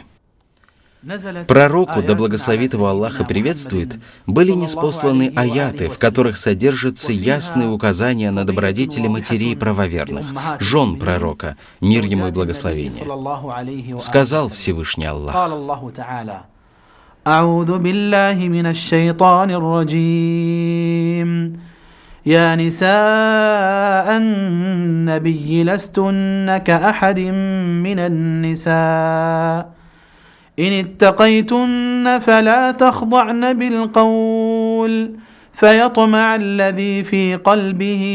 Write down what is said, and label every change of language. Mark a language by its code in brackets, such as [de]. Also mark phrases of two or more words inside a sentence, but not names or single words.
[ru] Пророку, да благословит его Аллах и приветствует, были ниспосланы аяты, в которых содержатся ясные указания на добродетели матерей правоверных, жен пророка, мир ему и благословение. Сказал Всевышний Аллах: [ar] أعوذ بالله من الشيطان الرجيم يا نساء النبي لستن كأحد من النساء إن اتقيتن فلا تخضعن بالقول فيطمع الذي في قلبه